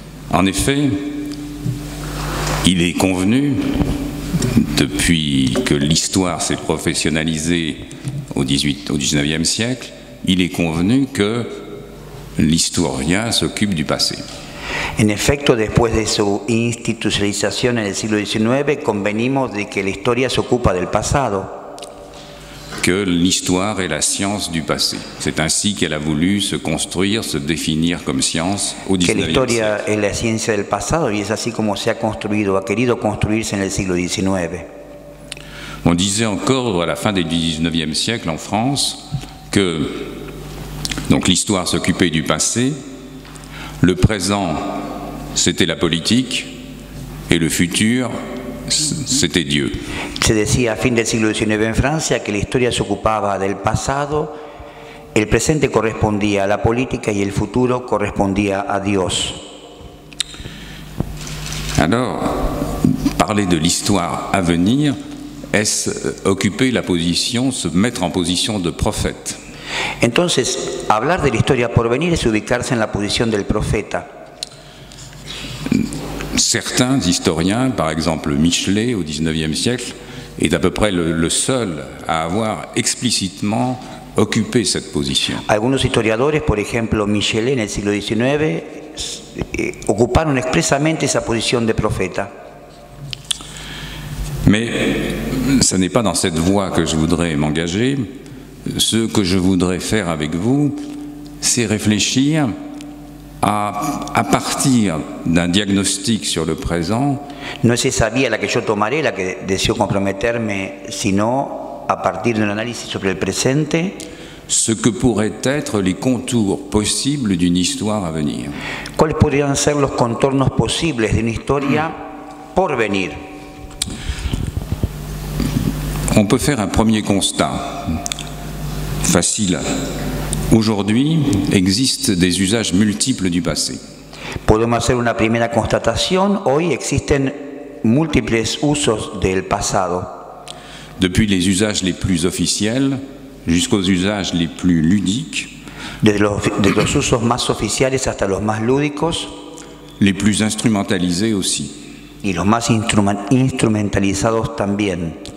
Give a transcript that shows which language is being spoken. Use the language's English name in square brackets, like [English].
[French] En effet, il est convenu, depuis que l'histoire s'est professionnalisée au XIXe siècle, il est convenu que l'historien s'occupe du passé. [Spanish] En efecto, después de su institucionalización en el siglo XIX, convenimos de que la historia se ocupa del pasado. [French] Que l'histoire est la science du passé. C'est ainsi qu'elle a voulu se construire, se définir comme science au XIXe siècle. [Spanish] Que la historia es la ciencia del pasado y es así como se ha construido, ha querido construirse en el siglo XIX. [French] On disait encore à la fin du XIXe siècle en France que donc l'histoire s'occupait du passé, le présent c'était la politique et le futur c'était Dieu. [Spanish] Se decía a fin del siglo XIX en Francia que la historia se ocupaba del pasado, el presente correspondía a la política y el futuro correspondía a Dios. [French] Alors, parler de l'histoire à venir, est-ce occuper la position, se mettre en position de prophète? [Spanish] Entonces, hablar de la historia por venir es ubicarse en la posición del profeta. [French] Certains historiens, par exemple Michelet au XIXe siècle, est à peu près le seul à avoir explicitement occupé cette position. [Spanish] Algunos historiadores, por ejemplo Michelet en el siglo XIX, ocuparon expresamente esa posición de profeta. [French] Mais ce n'est pas dans cette voie que je voudrais m'engager. Ce que je voudrais faire avec vous, c'est réfléchir à partir d'un diagnostic sur le présent. [Spanish] No es esa vía la que yo tomaré, la que deseo comprometerme, sino a partir de un análisis sobre el presente. [French] Ce que pourraient être les contours possibles d'une histoire à venir. [Spanish] ¿Cuáles podrían ser los contornos posibles de una historia por venir? [French] On peut faire un premier constat, facile. Aujourd'hui, existent des usages multiples du passé. [Spanish] Podemos hacer una primera constatación. Hoy existen múltiples usos del pasado. [French] Depuis les usages les plus officiels jusqu'aux usages les plus ludiques. [Spanish] Desde los usos más oficiales hasta los más lúdicos. [French] Les plus instrumentalisés aussi. [Spanish] Y los más instrumentalizados también.